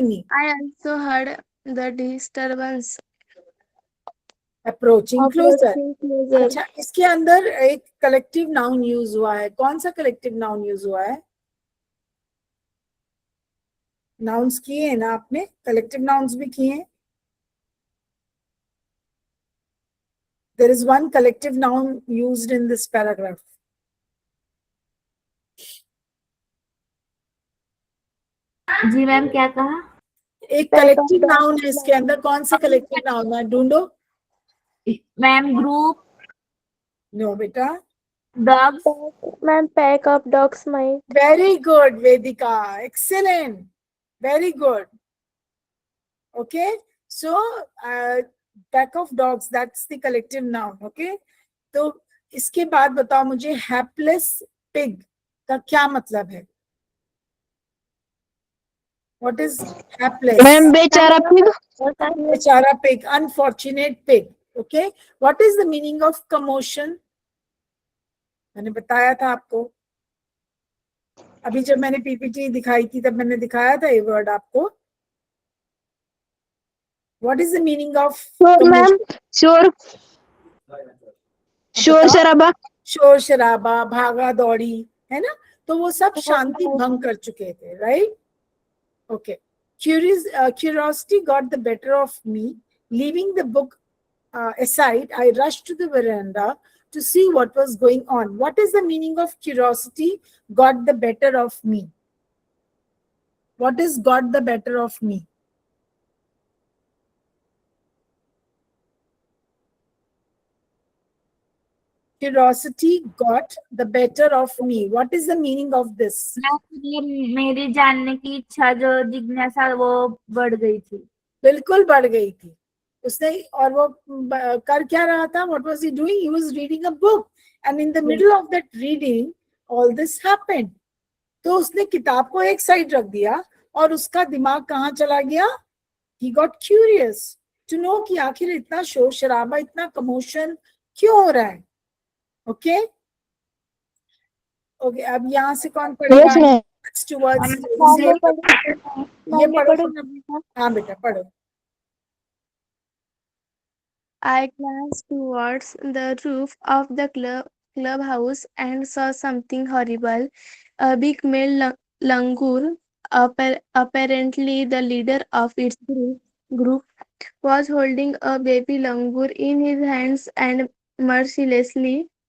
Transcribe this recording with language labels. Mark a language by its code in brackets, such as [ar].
[en] I also heard the disturbance approaching closer. [hi] अच्छा, इसके अंदर एक कलेक्टिव नाउन यूज हुआ है. कौन सा कलेक्टिव नाउन यूज हुआ है? नाउन्स किए हैं ना आपने? कलेक्टिव नाउन्स भी किए हैं. [en] There is one collective noun used in this paragraph. [hi] Ji ma'am, क्या कहा? एक कलेक्टिव नाउन है इसके अंदर. कौन सा कलेक्टिव नाउन है? ढूंढो मैम. ग्रुप. नो बेटा. [en] Dogs. Ma'am, pack of dogs might. Very good, Vedika. Excellent. Very good. Okay. So, pack of dogs, that's the collective noun. Okay. [hi] तो इसके बाद बताओ मुझे hapless pig का क्या मतलब है? [en] What is hapless? [hi] मैम बेचारा पिग। [en] बेचारा pig, unfortunate pig. Okay. What is the meaning of commotion? [hi] मैंने बताया था आपको, अभी जब मैंने पीपीटी दिखाई थी तब मैंने दिखाया था ये वर्ड आपको. [en] What is the meaning of [hi] ma'am शोर शोर शराबा। शोर शराबा, भागा दौड़ी, है ना? तो वो सब शांति भंग कर चुके थे, right? [en] Okay. Curiosity got the better of me. Leaving the book aside, I rushed to the veranda to see what was going on. What is the meaning of curiosity got the better of me? What is got the better of me? Curiosity got the better of me. What is the meaning of this? [hi] मेरी जानने की इच्छा जो जिज्ञासा वो बढ़ गई थी. बिल्कुल बढ़ गई थी उसने. और वो कर क्या रहा था? [en] What was he doing? He was reading a book, and in the middle of that reading, all this happened. [hi] तो उसने किताब को एक साइड रख दिया और उसका दिमाग कहाँ चला गया? [en] He got curious to know [hi] कि आखिर इतना शोर शराबा, इतना कमोशन क्यों हो रहा है? ओके. ओके, अब यहाँ से कौन पढ़ेगा? Towards ये पढ़ो. हाँ बेटा पढ़ो. [en] I glanced towards the roof of the clubhouse and saw something horrible. A big male langur, apparently the leader of its group, was holding a baby langur in his hands and mercilessly